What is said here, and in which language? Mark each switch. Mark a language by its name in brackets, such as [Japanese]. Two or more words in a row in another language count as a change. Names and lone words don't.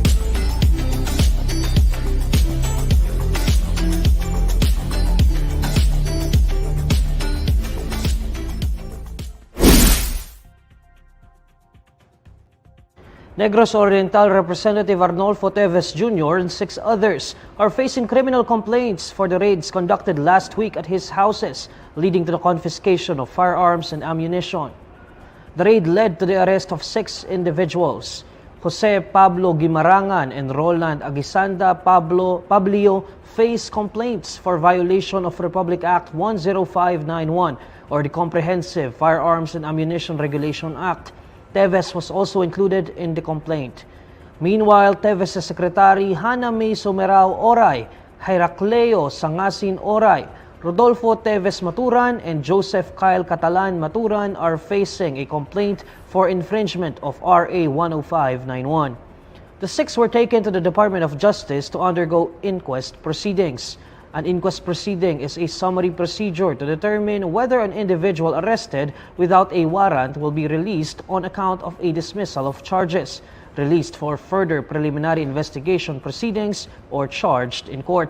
[English] Negros Oriental Representative Arnolfo Teves Jr. and 6 others are facing criminal complaints for the raids conducted last week at his houses, leading to the confiscation of firearms and ammunition. The raid led to the arrest of 6 individuals. Jose Pablo Guimarangan and Roland Agisanda Pablio face complaints for violation of Republic Act 10591 or the Comprehensive Firearms and Ammunition Regulation Act. Teves was also included in the complaint. Meanwhile, Teves' Secretary Hana May Somerao Oray, Heracleo Sangasin Oray, Rodolfo Teves Maturan, and Joseph Kyle Catalan Maturan are facing a complaint for infringement of RA 10591. The 6 were taken to the Department of Justice to undergo inquest proceedings. An inquest proceeding is a summary procedure to determine whether an individual arrested without a warrant will be released on account of a dismissal of charges, released for further preliminary investigation proceedings, or charged in court.